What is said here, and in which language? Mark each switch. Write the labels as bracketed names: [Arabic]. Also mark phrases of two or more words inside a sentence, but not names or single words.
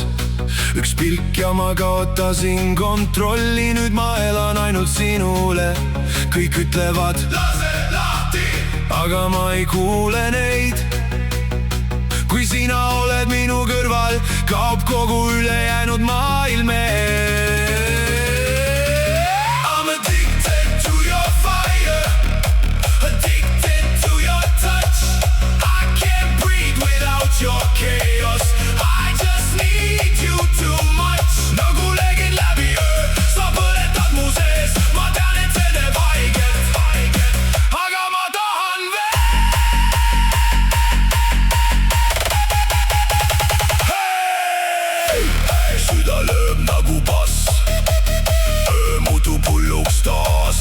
[Estonian] Üks pilk ja ma kaotasin kontrolli, nüüd ma elan ainult sinule. Kõik ütlevad lase lahti, aga ma ei kuule neid. Kui sina oled minu kõrval, kaob kogu ülejäänud maailm. [English] I'm addicted to your fire, addicted to your touch. I can't breathe without your chaos. I just need you too much. [Estonian] Nagu legin läbi öö, sa põletad mu sees. Ma tean, et see teeb haiget, aga ma tahan veel. Hey! Süda lööb nagu bass, öö muutub hulluks taas.